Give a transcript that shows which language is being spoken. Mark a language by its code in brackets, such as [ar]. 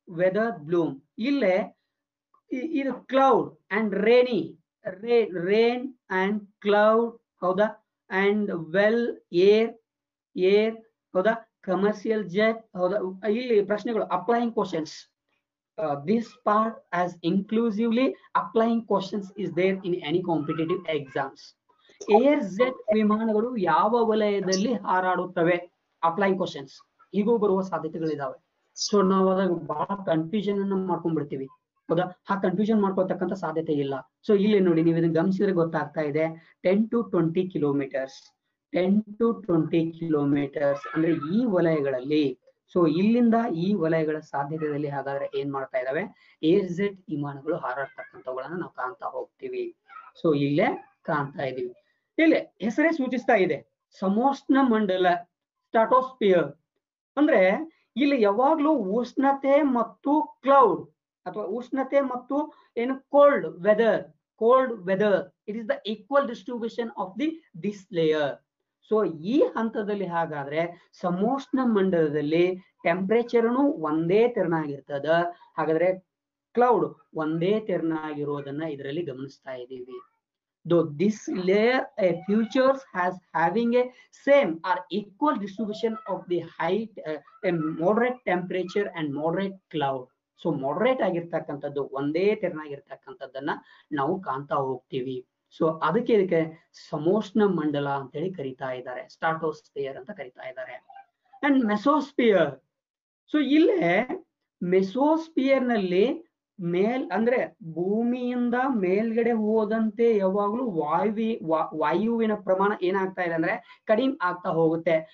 [en] weather bloom [kn] ಇಲ್ಲೇ ಇದು [en] Cloud and rainy, rain and cloud, ಹೌದಾ? And well air, ಹೌದಾ? Commercial jet, ಹೌದಾ? [kn] ಇಲ್ಲಿ ಪ್ರಶ್ನೆಗಳು [en] Applying questions. this part as inclusively applying questions is there in any competitive exams. [kn] Air jet ವಿಮಾನಗಳು ಯಾವ ವಲಯದಲ್ಲಿ ಹಾರಾಡುತ್ತವೆ, ಅಪ್ಲೈಯಿಂಗ್ ಕ್ವಶನ್ಸ್ ಹೀಗೂ ಬರುವ ಸಾಧ್ಯತೆಗಳಿದಾವೆ. ಸೊ ನಾವು ಅದಾಗ ಬಹಳ ಕನ್ಫ್ಯೂಷನ್ ಅನ್ನ ಮಾಡ್ಕೊಂಡ್ಬಿಡ್ತೀವಿ, ಹೌದಾ? ಆ ಕನ್ಫ್ಯೂಷನ್ ಮಾಡ್ಕೊಳ್ತಕ್ಕಂಥ ಸಾಧ್ಯತೆ ಇಲ್ಲ. ಸೊ ಇಲ್ಲಿ ನೋಡಿ, ನೀವು ಇದನ್ನ ಗಮನಿಸಿದ್ರೆ ಗೊತ್ತಾಗ್ತಾ ಇದೆ, 10 to 20 ಕಿಲೋಮೀಟರ್ಸ್, 10 to 20 ಕಿಲೋಮೀಟರ್ಸ್ ಅಂದ್ರೆ ಈ ವಲಯಗಳಲ್ಲಿ. ಸೊ ಇಲ್ಲಿಂದ ಈ ವಲಯಗಳ ಸಾಧ್ಯತೆಯಲ್ಲಿ ಹಾಗಾದ್ರೆ ಏನ್ ಮಾಡ್ತಾ ಇದಾವೆ, ಏರ್ ಜೆಟ್ ವಿಮಾನಗಳು ಹಾರಾಡ್ತಕ್ಕಂಥವುಗಳನ್ನ ನಾವು ಕಾಣ್ತಾ ಹೋಗ್ತೀವಿ. ಸೊ ಇಲ್ಲೇ ಕಾಣ್ತಾ ಇದೀವಿ. ಇಲ್ಲಿ ಹೆಸರೇ ಸೂಚಿಸ್ತಾ ಇದೆ, ಸಮೋಷ್ಣ ಮಂಡಲ, ಸ್ಟ್ರಾಟೋಸ್ಫಿಯರ್. ಅಂದ್ರೆ ಇಲ್ಲಿ ಯಾವಾಗ್ಲೂ ಉಷ್ಣತೆ ಮತ್ತು ಕ್ಲೌಡ್ ಅಥವಾ ಉಷ್ಣತೆ ಮತ್ತು ಏನು cold weather, [en] It is the equal distribution of this layer. [kn] So ಈ ಹಂತದಲ್ಲಿ ಹಾಗಾದ್ರೆ ಸಮೋಷ್ಣ ಮಂಡಲದಲ್ಲಿ ಟೆಂಪರೇಚರ್ನು ಒಂದೇ ತೆರನಾಗಿರ್ತದ, ಹಾಗಾದ್ರೆ ಕ್ಲೌಡ್ ಒಂದೇ ತೆರನಾಗಿರೋದನ್ನ ಇದರಲ್ಲಿ ಗಮನಿಸ್ತಾ ಇದ್ದೀವಿ. [en] Though this layer features has having a same or equal distribution of the height, moderate temperature and moderate cloud. [kn] So moderate ಆಗಿರ್ತಕ್ಕಂಥದ್ದು, ಒಂದೇ ತೆರನಾಗಿರ್ತಕ್ಕಂಥದ್ದನ್ನ ನಾವು ಕಾಣ್ತಾ ಹೋಗ್ತೀವಿ. ಸೊ ಅದಕ್ಕೆ ಇದಕ್ಕೆ ಸಮೋಷ್ಣ ಮಂಡಲ ಅಂತೇಳಿ ಕರೀತಾ ಇದ್ದಾರೆ, ಸ್ಟ್ರಾಟೋಸ್ಫಿಯರ್ ಅಂತ ಕರೀತಾ ಇದ್ದಾರೆ. ಅಂಡ್ ಮೆಸೋಸ್ಫಿಯರ್. ಸೊ ಇಲ್ಲೇ ಮೆಸೋಸ್ಫಿಯರ್ ನಲ್ಲಿ ಅಂದ್ರೆ ಭೂಮಿಯಿಂದ ಮೇಲ್ಗಡೆ ಹೋದಂತೆ ಯಾವಾಗ್ಲೂ ವಾಯುವಿನ ಪ್ರಮಾಣ ಏನಾಗ್ತಾ ಇದೆ ಅಂದ್ರೆ ಕಡಿಮೆ ಆಗ್ತಾ ಹೋಗುತ್ತೆ.